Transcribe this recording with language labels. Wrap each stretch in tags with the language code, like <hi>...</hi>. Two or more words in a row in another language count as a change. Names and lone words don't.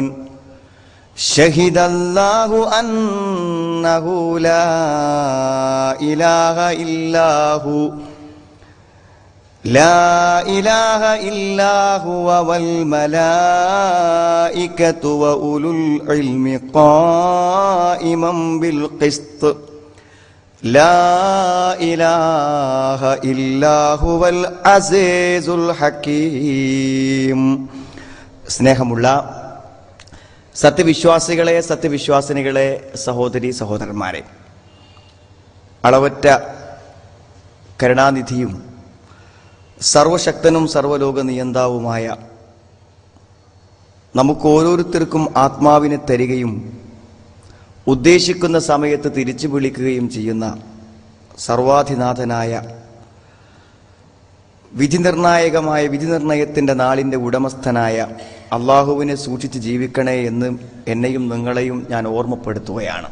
<ar>شهد الله أنه لا إله إلا هو لا إله إلا هو والملائكة وأولو العلم قائما بالقسط لا إله إلا هو العزيز الحكيم.</ar> <ml>സ്നേഹമുള്ള സത്യവിശ്വാസികളെ, സത്യവിശ്വാസിനികളെ, സഹോദരി സഹോദരന്മാരെ, അളവറ്റ കരുണാനിധിയും സർവശക്തനും സർവലോക നിയന്താവുമായ നമുക്ക് ഓരോരുത്തർക്കും ആത്മാവിനെ തരികയും ഉദ്ദേശിക്കുന്ന സമയത്ത് തിരിച്ചു വിളിക്കുകയും ചെയ്യുന്ന സർവാധിനാഥനായ വിധിനിർണായകമായ വിധിനിർണയത്തിൻ്റെ നാളിൻ്റെ ഉടമസ്ഥനായ അള്ളാഹുവിനെ സൂക്ഷിച്ച് ജീവിക്കണേ എന്ന് എന്നെയും നിങ്ങളെയും ഞാൻ ഓർമ്മപ്പെടുത്തുകയാണ്.</ml>